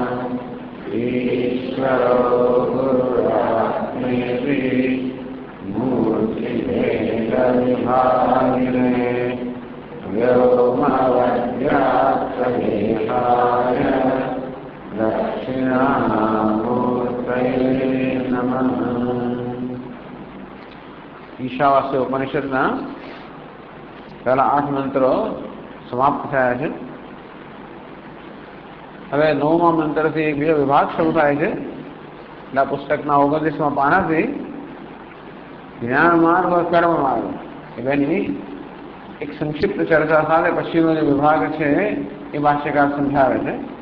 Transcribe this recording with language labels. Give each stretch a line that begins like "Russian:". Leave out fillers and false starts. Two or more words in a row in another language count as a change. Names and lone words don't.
Sanskrit: ईश्वरो गुरुरात्मेति मूर्तिभेदविभागिने व्योमवद्व्याप्तदेहाय दक्षिणामूर्तये नमः।
Gujarati: ઈશાવાસ્ય ઉપનિષદના પહેલા 8 મંત્રો સમાપ્ત થયા છે। હવે 9મા મંત્રથી એક બીજો વિભાગ શરૂ થાય છે। એટલે પુસ્તકના 29મા પાનાથી જ્ઞાન માર્ગ और કર્મ માર્ગ એ બેની એક સંક્ષિપ્ત ચર્ચા સાથે પછીનો જે વિભાગ છે એ ભાષ્યકાર સમજાવે છે।